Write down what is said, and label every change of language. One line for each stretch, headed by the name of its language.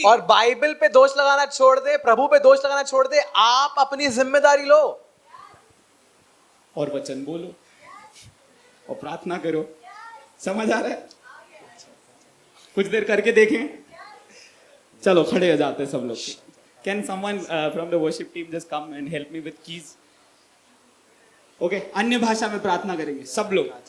Hindi: और बाइबल पे दोष लगाना छोड़ दे, प्रभु पे दोष लगाना छोड़ दे। आप अपनी जिम्मेदारी लो और वचन बोलो और प्रार्थना करो। समझ आ रहा है? कुछ देर करके देखें। चलो खड़े हो जाते हैं सब लोग।
English: Can someone from the worship team just come and help me with keys?
Hindi: Okay, अन्य भाषा में प्रार्थना करेंगे सब लोग।